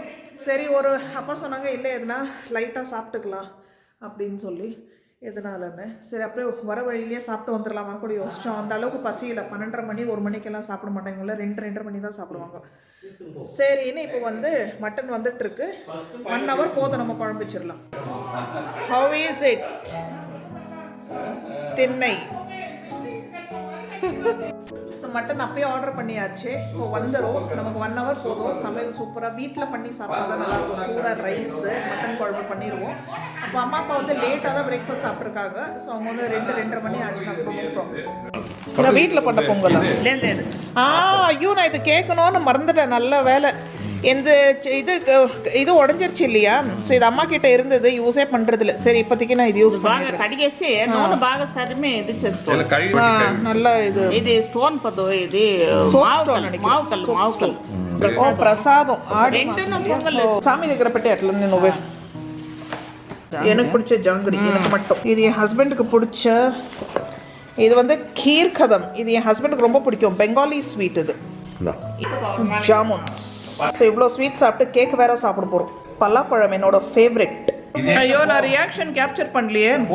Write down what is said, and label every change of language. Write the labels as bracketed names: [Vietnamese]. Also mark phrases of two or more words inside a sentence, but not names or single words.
[Tamil] சரி, ஒரு அப்பா சொன்னாங்க, இல்லை எதுனா லைட்டாக சாப்பிட்டுக்கலாம் அப்படின்னு சொல்லி. எதனாலன்னு சரி அப்படியே வர வழியிலேயே சாப்பிட்டு வந்துடலாமா கூட யோசித்தோம். அந்த அளவுக்கு பசியில் 12:30 மணி 1 மணிக்கெல்லாம் சாப்பிட மாட்டாங்கள, 2-2:30 மணி தான் சாப்பிடுவாங்க. சரின்னு இப்போ வந்து மட்டன் வந்துட்டுருக்கு. 1 hour போதும், நம்ம குழம்பு வச்சிடலாம். [English] How is it திண்ணை? [Tamil] ஸோ மட்டன் அப்பயே ஆர்டர் பண்ணியாச்சு. இப்போ வந்துடும். நமக்கு 1 hour போதும். சமையல் சூப்பராக வீட்டில் பண்ணி சாப்பிட்டா தான் நல்லாயிருக்கும். சூடாக ரைஸு மட்டன் குழம்பு பண்ணிடுவோம். அப்போ அம்மா அப்பா வந்து லேட்டாக தான் பிரேக்ஃபாஸ்ட் சாப்பிட்ருக்காங்க. ஸோ அவங்க வந்து 2-2:30 மணி ஆச்சுன்னா கூட ப்ராப்ளம். இந்த வீட்டில் பண்ண பொங்கல் ஐயோ நான் இது கேட்கணும்னு மறந்துட்டேன். நல்ல வேலை. இந்த இது உடஞ்சிருச்சு இல்லையா? ஸோ இது அம்மா கிட்ட இருந்தது, யூஸே பண்றது இல்லை. சரி இப்போதைக்கு நான் இது யூஸ் பண்ணுறேன். [Telugu] కడిగేసి నూనె బాగా సరిమే ఇది చేసుకోవాలి. [Tamil] நல்லா [Telugu] ఇది స్టోన్ పదో ఇది మావుకల్లు ఓ ప్రసాదం சாமி దగ్గర పెట్టి అట్లా నువ్వే. [Tamil] எனக்கு பிடிச்ச ஜாங்கிரி எனக்கு மட்டும். இது என் ஹஸ்பண்டுக்கு பிடிச்ச இது வந்து கீர் கதம். இது என் ஹஸ்பண்டுக்கு ரொம்ப பிடிக்கும். [English] Bengali sweet [Tamil] இது. ஜாமுன்ஸ். ஸோ இவ்வளோ ஸ்வீட் சாப்பிட்டு கேக் வேற சாப்பிட போகிறோம். பலாப்பழம் என்னோட ஃபேவரெட். ஐயோ நான் [English] reaction capture [Tamil] பண்ணலையே.